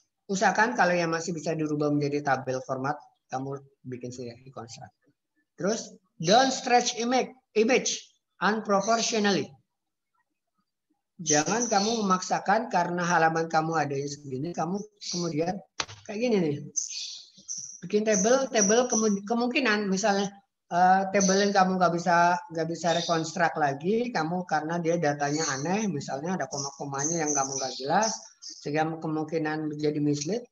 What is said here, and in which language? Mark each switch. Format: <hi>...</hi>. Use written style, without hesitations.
<id>Usahakan kalau yang masih bisa dirubah menjadi tabel format, kamu bikin sendiri reconstruct. Terus</id> <en>don't stretch image unproportionally.</en> <id>Jangan kamu memaksakan karena halaman kamu ada yang segini, kamu kemudian kayak gini nih. Bikin table kemungkinan misalnya table yang kamu nggak bisa reconstruct lagi, kamu karena dia datanya aneh, misalnya ada koma-komanya yang kamu nggak jelas, sehingga kemungkinan menjadi mislead.</id>